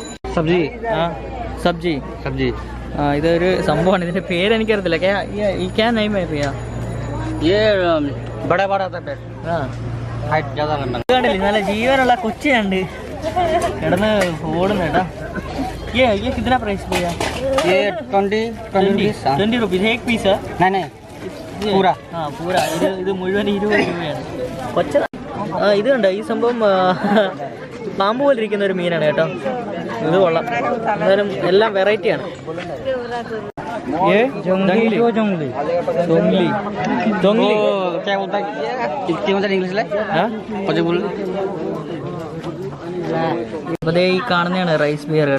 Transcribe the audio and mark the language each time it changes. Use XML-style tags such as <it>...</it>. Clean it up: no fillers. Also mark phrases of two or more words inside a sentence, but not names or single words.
<ml>സബ്ജി സബ്ജി സബ്ജി ഇതൊരു സംഭവമാണ്. ഇതിന്റെ പേര് എനിക്കറിയത്തില്ല. കണ്ടില്ലേ നല്ല ജീവനുള്ള കൊച്ചിയുണ്ട് കിടന്ന് ഓടുന്ന കേട്ടോ.</ml> <hi>ये कितना प्राइस भैया? ये 20 रुपीज़ एक पीस है? नहीं पूरा. हाँ पूरा.</hi> <ml>ഇത് മുഴുവൻ 20 രൂപയാണ്. കൊച്ച ഇത് കണ്ടോ ഈ സംഭവം പാമ്പ് പോലെ ഇരിക്കുന്ന ഒരു മീനാണ് കേട്ടോ. ഇത് കൊള്ളാം. എന്തായാലും എല്ലാം വെറൈറ്റിയാണ്. അപ്പോൾ ഈ കാണുന്നതാണ് റൈസ് ബിയർ കേട്ടോ.</ml>